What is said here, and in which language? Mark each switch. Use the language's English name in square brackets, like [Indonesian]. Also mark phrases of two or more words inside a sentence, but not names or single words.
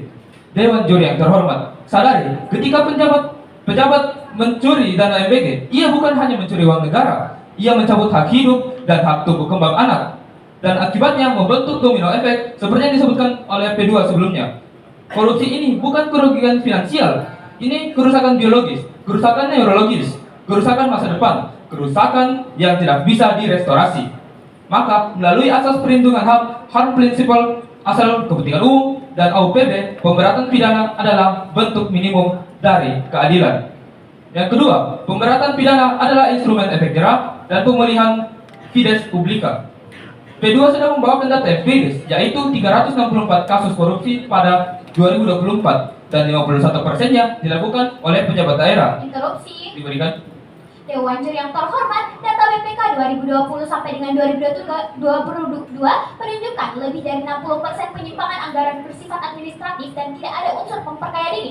[Indonesian] Dewan juri yang terhormat, sadari ketika pejabat mencuri dana MBG, ia bukan hanya mencuri uang negara, ia mencabut hak hidup dan hak tumbuh kembang anak, dan akibatnya membentuk domino efek seperti yang disebutkan oleh P2 sebelumnya. Korupsi ini bukan kerugian finansial, ini kerusakan biologis, kerusakan neurologis, kerusakan masa depan, kerusakan yang tidak bisa direstorasi. Maka melalui asas perlindungan HAM, [English] harm principle, [Indonesian] asal kepentingan umum, dan AUPB, pemberatan pidana adalah bentuk minimum dari keadilan. Yang kedua, pemberatan pidana adalah instrumen efek jerah dan pemulihan [Latin] fides publica. [Indonesian] P2 sedang membawakan data empiris, yaitu 364 kasus korupsi pada 2024 dan 51%-nya dilakukan oleh pejabat daerah. Interupsi. Diberikan. Dewan juri yang terhormat, data BPK 2020 sampai dengan 2022 menunjukkan lebih dari 60% penyimpangan anggaran bersifat administratif dan tidak ada unsur memperkaya diri.